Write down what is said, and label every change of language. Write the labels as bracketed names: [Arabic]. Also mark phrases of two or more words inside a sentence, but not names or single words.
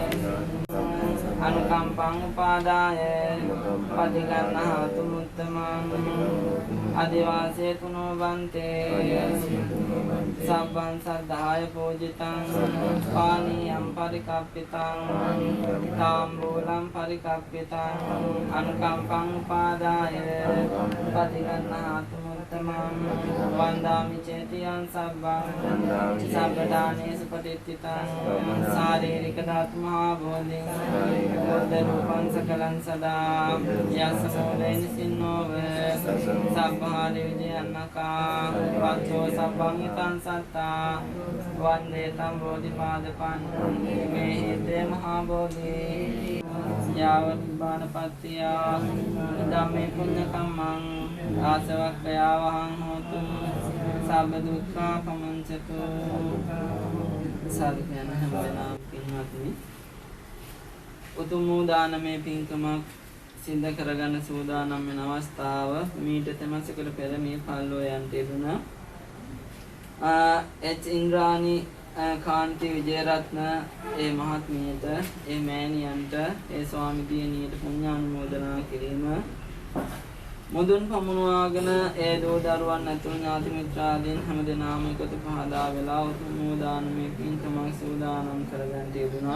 [Pali] අනුකම්පං උපාදාය පටිගන්නාතු මුත්තමං අදිවාසේතු නෝබන්තේ සබ්බං සද්ධාය පූජිතං පානීයං පරිකප්පිතං තාම්බූලං පරිකප්පිතං අනුකම්පං උපාදාය පටිගන්නාතු මුත්තමං වන්දාමි චේතියං සබ්බං සබ්බදානේසු පටිච්චිතං ශාරීරික ධාතු මහා බෝධිං බුද්ධ රූපං සකලං සදා යස්ස මූලේන සින්නෝව සබ්බාරි විජයන්නකා වච්චෝ සබ්බං හිතං සත්තා වන්දේ තම් බෝධිපාදපං මේ හේතේ මහා බෝධි යාවත් බාණපත්තියා ධම්මේ පුඤ්ඤ කම්මං ආසවක්ඛයා වහං හෝතු සබ්බ දුක්ඛා පමංචතු [Sinhala] සාධකයන් හැම වෙලාවම පින්වත්නි උතුම් වූ දානමය පින්කමක් සිද්ධ කරගන්න සූදානම් වෙන අවස්ථාව මීට තෙමසකට පෙර මේ පල්ලෝ යන්ට යෙදුණා. එච් ඉන්ද්‍රාණි කාන්ති විජේරත්න ඒ මහත්මියට ඒ මෑණියන්ට ඒ ස්වාමි දියණියට පුණ්‍යානුමෝදනා කිරීම මුදුන් පමුණවාගෙන ඒ දෝ දරුවන් ඇතුළු ඥාති මිත්‍රාදීන් හැමදෙනාම එකතු පහදා වෙලා උතුම් වූ දානමය පින්කමක් සූදානම් කරගන්න යෙදුණා.